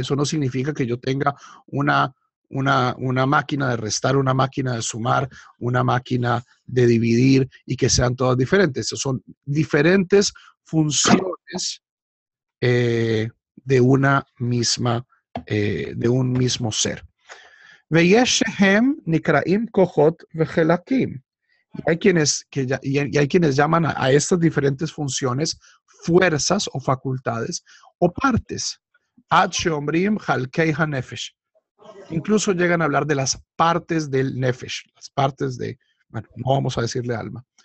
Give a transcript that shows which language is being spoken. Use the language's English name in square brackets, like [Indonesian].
[Spanish] Eso no significa que yo tenga una máquina de restar, una máquina de sumar, una máquina de dividir y que sean todas diferentes. Son diferentes funciones de una misma, de un mismo ser. [Hebrew] ויש שהם נקראים כוחות וחלקים. [Spanish] Y hay quienes llaman a estas diferentes funciones fuerzas o facultades o partes. [Hebrew] עד שאומרים חלקי הנפש. [Spanish] Incluso llegan a hablar de las partes del nefesh, las partes de, bueno, no vamos a decirle alma.